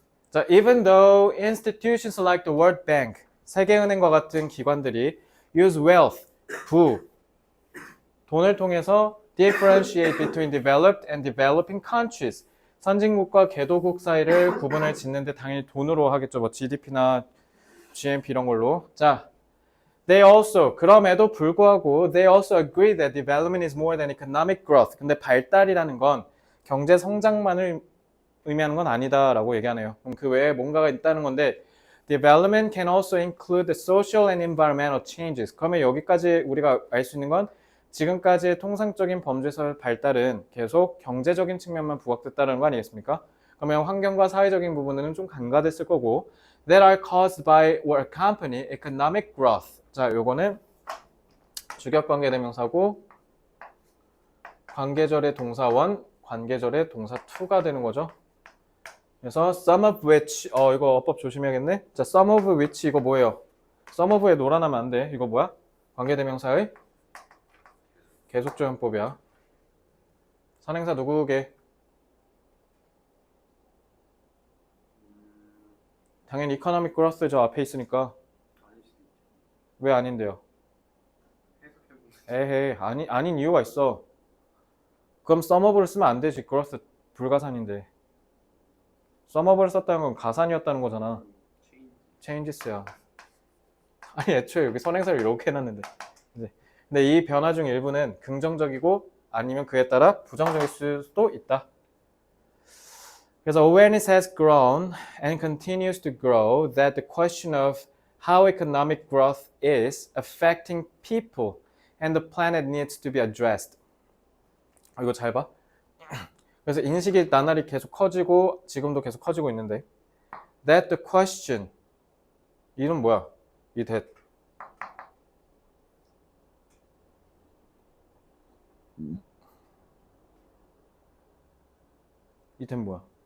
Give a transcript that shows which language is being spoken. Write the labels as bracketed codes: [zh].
[en] 자, even though institutions like the World Bank, [ko] 세계은행과 같은 기관들이 [en] use wealth, [ko] 돈을 통해서 [en] differentiate between developed and developing countries, [ko] 선진국과 개도국 사이를 구분을 짓는데 당연히 돈으로 하겠죠. 뭐 GDP나 GNP 이런 걸로. [en] 자, they also, [ko] 그럼에도 불구하고 [en] they also agree that development is more than economic growth. [ko] 근데 발달이라는 건 경제 성장만을 의미하는 건 아니다라고 얘기하네요. 그럼 그 외에 뭔가가 있다는 건데 [en] development can also include the social and environmental changes. [ko] 그러면 여기까지 우리가 알 수 있는 건 지금까지의 통상적인 범죄의 발달은 계속 경제적인 측면만 부각됐다는 거 아니겠습니까? 그러면 환경과 사회적인 부분은 좀 간과됐을 거고 [en] that are caused by or accompany economic growth. [ko] 자, 요거는 주격관계대명사고 관계절의 동사 1, 관계절의 동사 2가 되는 거죠. 그래서 [en] some of which, [ko] 이거 어법 조심해야겠네. 자, some of which 이거 뭐예요? some of에 놀아나면 안 돼. 이거 뭐야? 관계대명사의 계속조연법이야. 선행사 누구게? 당연히 economic growth 저 앞에 있으니까 왜 아닌데요? 에헤이 아닌 이유가 있어. 그럼 sumof를 쓰면 안 되지. growth 불가산인데. sumof를 썼다는 건 가산이었다는 거잖아. changes야. 아니 애초에 여기 선행사를 이렇게 해놨는데. 근데 이 변화 중 일부는 긍정적이고 아니면 그에 따라 부정적일 수도 있다. [en] 그래서 awareness has grown and continues to grow that the question of how economic growth is affecting people and the planet needs to be addressed. [ko] 이거 잘 봐. 그래서 인식이 나날이 계속 커지고 지금도 계속 커지고 있는데 [en] that the question [ko] 이는 뭐야? 이 that 이 that 뭐야?